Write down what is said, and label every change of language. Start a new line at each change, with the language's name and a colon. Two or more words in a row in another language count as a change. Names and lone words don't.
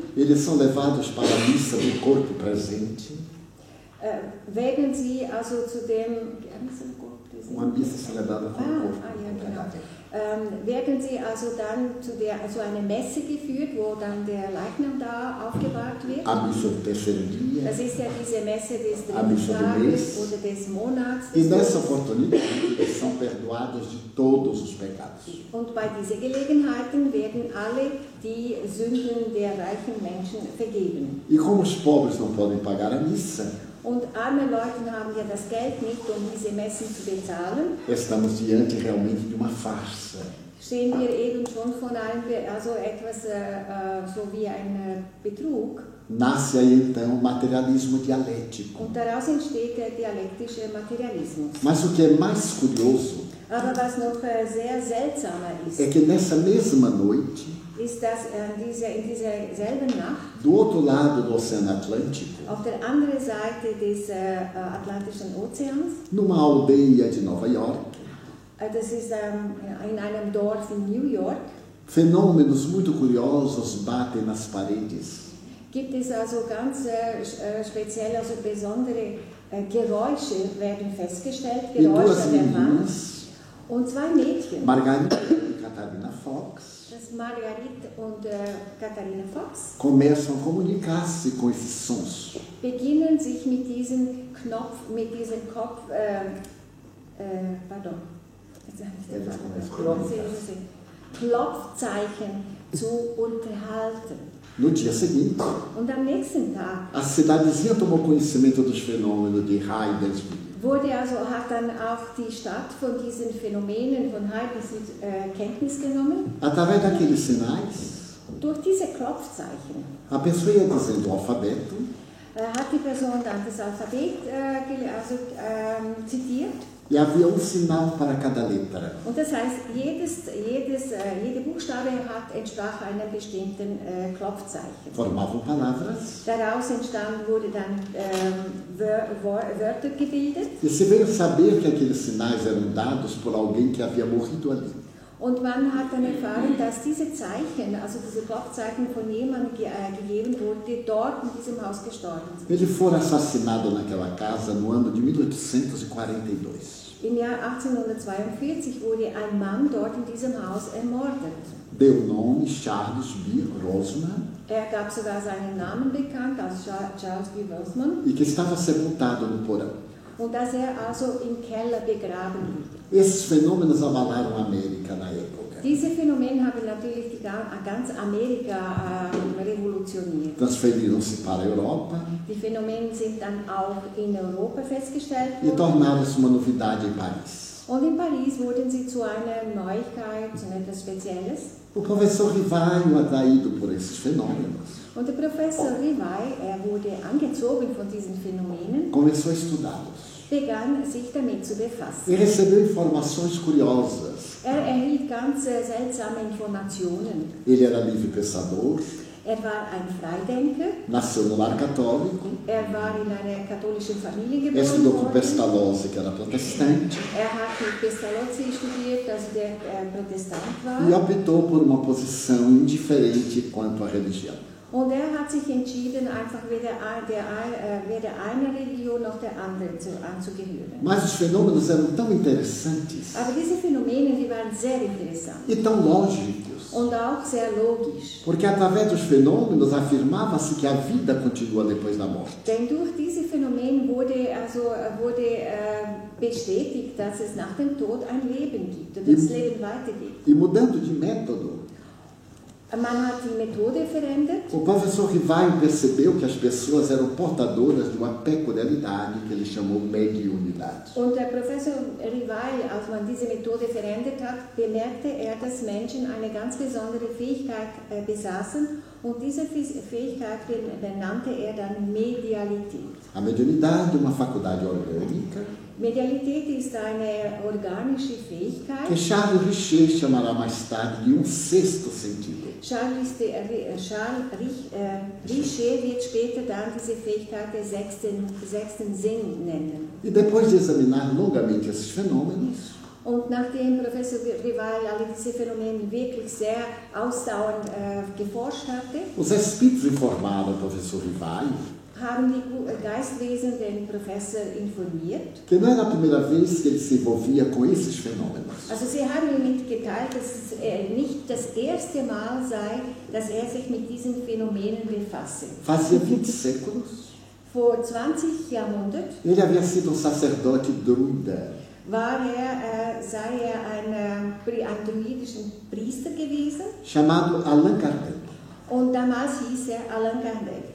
Portuguese: eles são levados para a missa do corpo presente.
German: werden sie also zu dem...
Portuguese: Uma missa celebrada com o corpo.
German: Werden sie also dann zu einer Messe geführt, wo dann der Leichnam da aufgebahrt wird.
Portuguese: A missa do terceiro dia.
German: Das ist ja diese Messe des
Portuguese: A missa do
German: dritten
Portuguese: mês.
German: Tages oder des Monats.
Portuguese: E nessa oportunidade, eles são perdoados de todos os pecados.
German: Und bei diesen Gelegenheiten werden alle die Sünden der reichen Menschen vergeben.
Portuguese: E como os pobres não podem pagar a missa,
German: Und arme Leute haben ja das Geld nicht, um diese Messen zu bezahlen.
Portuguese: estamos diante realmente de uma farsa.
German: Stehen wir eben schon von etwas so wie ein Betrug.
Portuguese: Nasce aí então o materialismo dialético.
German: Und daraus entsteht der dialektische Materialismus.
Portuguese: Mas o que é mais curioso
German: Aber was noch sehr seltsamer ist,
Portuguese: é que nessa mesma noite,
German: ist, dass in dieser selben Nacht
Portuguese: do outro lado do Oceano Atlântico,
German: auf der anderen Seite des Atlantischen Ozeans,
Portuguese: numa aldeia de Nova York,
German: das ist in einem Dorf in New York,
Portuguese: fenômenos muito curiosos batem nas paredes.
German: gibt es also ganz spezielle, also besondere Geräusche werden festgestellt,
Portuguese: E duas
German: Geräusche an der Wand.
Portuguese: meninas,
German: Und zwei Mädchen,
Portuguese: Margarida e Catarina Fox,
German: das Margarit und Katharina Fox,
Portuguese: começam a comunicar-se com esses sons.
German: beginnen sich mit diesem Kopf, pardon, jetzt habe ich den Faden. Klopfzeichen zu unterhalten.
Portuguese: No dia seguinte,
German: Und am nächsten Tag
Portuguese: a cidadezinha tomou conhecimento dos fenômenos de Hydelsby.
German: hat dann auch die Stadt von diesen Phänomenen von Heidelberg Kenntnis genommen.
Portuguese: Através daqueles sinais,
German: Durch diese Klopfzeichen
Portuguese: a pessoa ia dizendo o alfabeto,
German: hat die Person dann das Alphabet zitiert.
Portuguese: e havia sinal para cada letra.
German: Und das heißt, jede Buchstabe entsprach einem bestimmten Klopfzeichen.
Portuguese: Formavam palavras,
German: Daraus wurden dann Wörter gebildet.
Portuguese: e se veio saber que aqueles sinais eram dados por alguém que havia morrido ali.
German: Und man hat dann erfahren, dass diese Zeichen, also diese Klopfzeichen von jemandem gegeben wurde, dort in diesem Haus gestorben sind.
Portuguese: Ele fora assassinado naquela casa no ano de 1842.
German: Im Jahr 1842 wurde ein Mann dort in diesem Haus ermordet.
Portuguese: Deu o nome Charles B. Roseman,
German: Gab sogar seinen Namen bekannt als Charles B. Roseman,
Portuguese: e que estava sepultado no porão.
German: und dass also im Keller begraben liegt.
Portuguese: Esses fenômenos abalaram a América na época.
German: Diese Phänomene haben natürlich ganz Amerika revolutioniert.
Portuguese: Transferiram-se para a Europa
German: Die Phänomene sind dann auch in Europa festgestellt
Portuguese: e
German: worden.
Portuguese: tornaram-se uma novidade em Paris.
German: Und in Paris wurden sie zu einer Neuigkeit, zu etwas Spezielles.
Portuguese: O professor Rivaio, atraído por esses fenômenos,
German: Und der Professor Rivai, wurde angezogen von diesen Phänomenen,
Portuguese: começou a estudá-los
German: begann sich damit zu
Portuguese: e
German: befassen.
Portuguese: recebeu informações curiosas.
German: Erhielt ganz seltsame Informationen.
Portuguese: Ele era livre pensador,
German: War ein Freidenker,
Portuguese: nasceu no lar católico,
German: war in einer katholischen Familie geboren
Portuguese: estudou com
German: worden.
Portuguese: Pestalozzi, que era protestante,
German: Hat mit Pestalozzi studiert, also der Protestant
Portuguese: e
German: war.
Portuguese: optou por uma posição indiferente quanto à religião.
German: Und hat sich entschieden, einfach weder einer Religion noch der anderen anzugehören.
Portuguese: Mas os fenômenos eram tão interessantes
German: Aber diese Phänomene, die waren sehr interessant
Portuguese: e tão lógicos,
German: und auch sehr logisch.
Portuguese: porque através dos fenômenos afirmava-se que a vida continua depois da morte.
German: Denn durch diese Phänomene wurde bestätigt, dass es nach dem Tod ein Leben gibt und das Leben weitergeht.
Portuguese: E mudando de método,
German: Man hat die Methode verändert.
Portuguese: o professor Rivaio percebeu que as pessoas eram portadoras de uma peculiaridade que ele chamou mediunidade.
German: Und der Professor Rivai, als man diese Methode verändert hat, bemerkte dass Menschen eine ganz besondere Fähigkeit besaßen, und diese Fähigkeit benannte dann Medialität.
Portuguese: A mediunidade é uma faculdade orgânica
German: Medialität ist eine organische Fähigkeit.
Portuguese: que Charles Richer chamará mais tarde de sexto sentido.
German: Charles Richer wird später dann diese Fähigkeit des sechsten Sinn nennen.
Portuguese: E depois de examinar longamente esses fenômenos,
German: Und nachdem Professor Rivai alle diese Phänomene wirklich sehr ausdauernd geforscht hatte,
Portuguese: os espíritos informaram o professor Rivaio
German: haben die Geistwesen den Professor informiert.
Portuguese: que não era a primeira vez que ele se envolvia com esses fenômenos.
German: Also sie haben ihm mitgeteilt, dass es nicht das erste Mal sei, dass sich mit diesen Phänomenen befasse.
Portuguese: Fazia 20 séculos,
German: Vor 20 Jahrhunderten
Portuguese: ele havia sido sacerdote druida.
German: sei ein druidischen Priester gewesen,
Portuguese: Chamado Allan Kardec.
German: und damals hieß Allan Kardec.